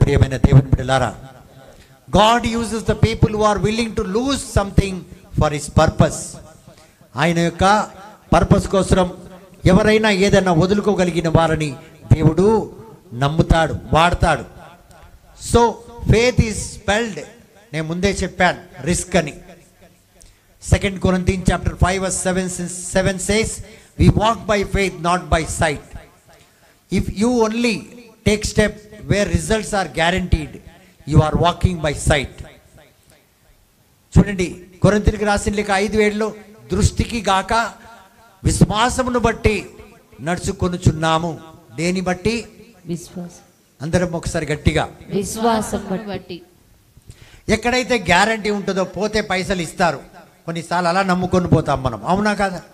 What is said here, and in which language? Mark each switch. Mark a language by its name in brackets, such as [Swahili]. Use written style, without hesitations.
[Telugu] ప్రియమైన దేవుని బిడ్డలారా, [English] God uses the people who are willing to lose something for his purpose. [Telugu] ఆయన యొక్క పర్పస్ కోసం ఎవరైనా ఏదైనా వదులుకోగలిగిన వారిని దేవుడు నమ్ముతాడు, వాడతాడు. [English] so faith is spelled, [Telugu] నేను ముందే చెప్పాను, రిస్క్ అని. [English] 2 Corinthians chapter 5 verse 7 says, we walk by faith, not by sight. If you only take step where results are guaranteed, you are walking by sight. [Telugu] చూడండి, కొరింథీయులకు రాసిన లేఖ 5:7లో దృష్టికి గాక విశ్వాసమును బట్టి నడుచుకొనుచున్నాము. దేని బట్టి? విశ్వాసం. అందరం ఒకసారి గట్టిగా, విశ్వాసం బట్టి. ఎక్కడైతే గ్యారంటీ ఉంటుందో పోతే పైసలు ఇస్తారు, కొన్నిసార్లు అలా నమ్ముకొని పోతాం మనం, అవునా కాదా?